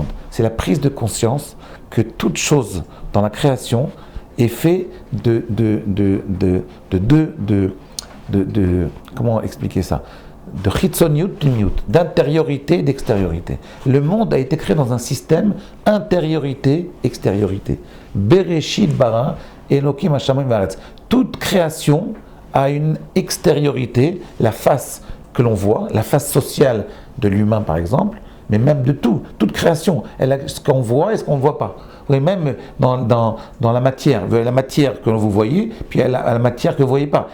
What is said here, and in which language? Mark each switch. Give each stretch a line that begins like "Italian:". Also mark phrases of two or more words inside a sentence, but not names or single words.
French: C'est la prise de conscience que toute chose dans la création est faite comment expliquer ça? De
Hebrew: חיצוניות לימיות,
French: d'intériorité et d'extériorité. Le monde a été créé dans un système intériorité-extériorité.
Hebrew: בראשית ברא אלוקים השמים והארץ.
French: Toute création a une extériorité, la face que l'on voit, la face sociale de l'humain par exemple, mais même de tout. Toute création, elle a ce qu'on voit et ce qu'on ne voit pas. Oui, même dans la matière que vous voyez, puis elle a la matière que vous ne voyez pas.